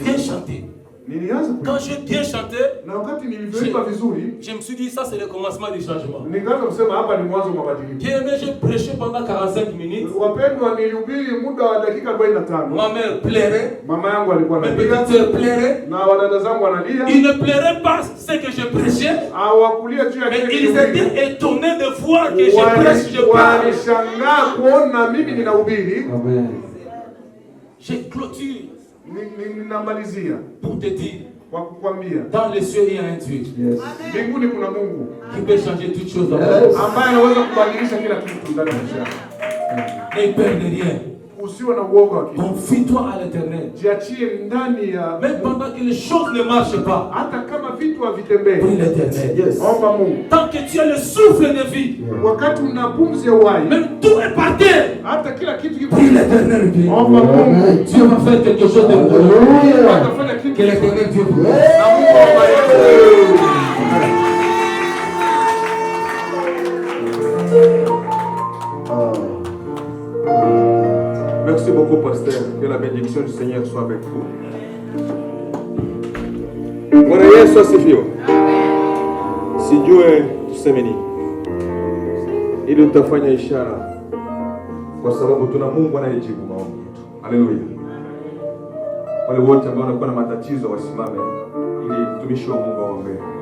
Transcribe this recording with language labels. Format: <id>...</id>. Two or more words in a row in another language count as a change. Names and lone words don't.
<fr>bien chanter.</fr> <sw>nilianza kuimba,</sw> <fr>Quand j'ai bien chanté,</fr> <sw>na wakati nilivyoimba vizuri,</sw> <fr>je me suis dit, ça c'est le commencement du changement.</fr> <sw>nikaanza kusema hapa ni mwanzo wa mabadiliko.</sw> <fr>Bien aimé, j'ai prêché pendant 45 minutes.</fr> <sw>Wapendwa, nilihubiri muda wa dakika 45.</sw> <fr>Ma mère pleurait,</fr> <sw>Mama yangu alikuwa</sw> <fr>mes</fr> <sw>analia</sw> <fr>petites sœurs pleuraient.</fr> <sw>na wadada zangu wanalia,</sw> <fr>Ils ne pleuraient pas ce que je prêchais,</fr> <sw>hawakulia juu ya</sw> <fr>mais</fr> <sw>kile</sw> <fr>ils</fr> <sw>nilihubiri.</sw> <fr>étaient étonnés de voir que je prêche, je parle.</fr> <sw>Walishangaa kuona mimi ninahubiri.</sw> <fr>Je clôture</fr> <sw>Ninamalizia</sw> <fr>pour te dire,</fr> <sw>kwa kukwambia</sw> <fr>dans les cieux il y a un Dieu</fr> <sw>mbinguni kuna Mungu</sw> <fr>qui peut changer toutes choses dans la vie.</fr> <sw>ambaye anaweza kubadilisha kila kitu ndani ya maisha yako.</sw> <fr>N'aie peur de rien.</fr> <sw>Usiwe na uoga wa kitu.</sw> <fr>Confie-toi à l'éternel.</fr> <sw>Jiachie ndani ya</sw> <fr>Même pendant que les choses ne marchent pas,</fr> <sw>hata kama vitu havitembei.</sw> <fr>prie l'éternel.</fr> <sw>Omba Mungu.</sw> <fr>Tant que tu as le souffle de vie,</fr> <sw>Wakati una pumzi ya uhai,</sw> <fr>même tout est par terre,</fr> <sw>hata kila kitu kiko.</sw> <fr>prie l'éternel.</fr> <sw>Omba Mungu.</sw> <fr>Dieu va faire quelque chose de bon.</fr> <sw>Atafanya kitu.</sw> <fr>Que l'éternel Dieu vous</fr> <sw>Na</sw> <fr>blesse.</fr> <sw>Mungu awabariki.</sw> <fr>Merci beaucoup, pasteur. Que la bénédiction du Seigneur soit avec vous.</fr> <sw>Bwana Yesu asifiwe. Sijue tuseme nini ili utafanya ishara, kwa sababu tuna Mungu anayejibu maombi yetu. Haleluya. Wale wote ambao wanakuwa na matatizo wasimame ili mtumishi wa Mungu aombe.</sw>